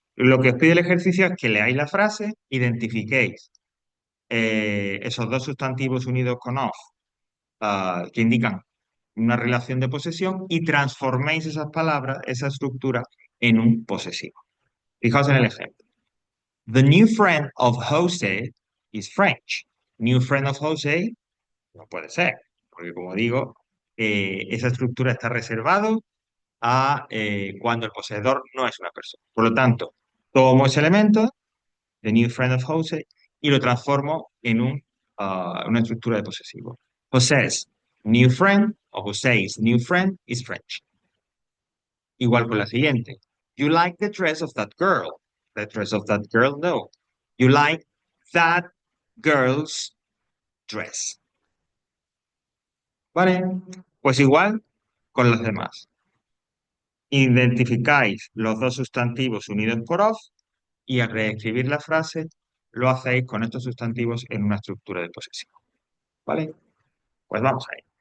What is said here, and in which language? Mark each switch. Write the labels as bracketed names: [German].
[Spanish] Lo que os pide el ejercicio es que leáis la frase, identifiquéis esos dos sustantivos unidos con of, que indican una relación de posesión y transforméis esas palabras, esa estructura, en un posesivo. Fijaos en el ejemplo. [English] The new friend of Jose is French. New friend of Jose [Spanish] no puede ser, porque como digo, esa estructura está reservado a cuando el poseedor no es una persona. Por lo tanto, tomo ese elemento, [English] the new friend of Jose, [Spanish] y lo transformo en una estructura de posesivo. [English] José's new friend o José's new friend is French. [Spanish] Igual con la siguiente. [English] You like the dress of that girl. The dress of that girl, no. You like that girl's dress. [Spanish] ¿Vale? Pues igual con los demás. Identificáis los dos sustantivos unidos por of y al reescribir la frase lo hacéis con estos sustantivos en una estructura de posesión. ¿Vale? Pues vamos ahí.